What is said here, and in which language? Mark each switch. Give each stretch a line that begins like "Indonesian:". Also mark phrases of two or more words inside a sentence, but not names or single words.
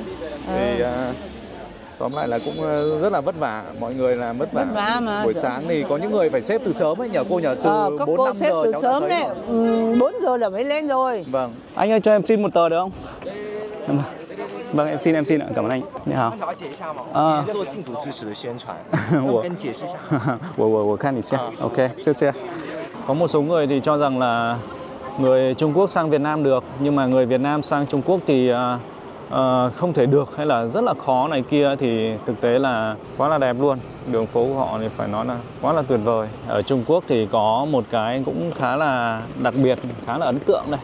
Vietnamese: Thì tóm lại là cũng rất là vất vả, mọi người là vất vả mà. Buổi sáng thì có những người phải xếp từ sớm ấy, nhờ cô nhờ từ 4-5 xếp giờ từ cháu sớm đấy, 4 giờ là mới lên rồi. Vâng. Anh ơi cho em xin một tờ được không? Vâng, em xin ạ, cảm ơn anh.
Chinese: 你好. 做禁毒知识的宣传，我跟解释一下。我看一下。OK， 谢谢。
Vietnamese: Có một số người thì cho rằng là người Trung Quốc sang Việt Nam được, nhưng mà người Việt Nam sang Trung Quốc thì không thể được, hay là rất là khó này kia, thì thực tế là quá là đẹp luôn. Đường phố của họ thì phải nói là quá là tuyệt vời. Ở Trung Quốc thì có một cái cũng khá là đặc biệt, khá là ấn tượng đây.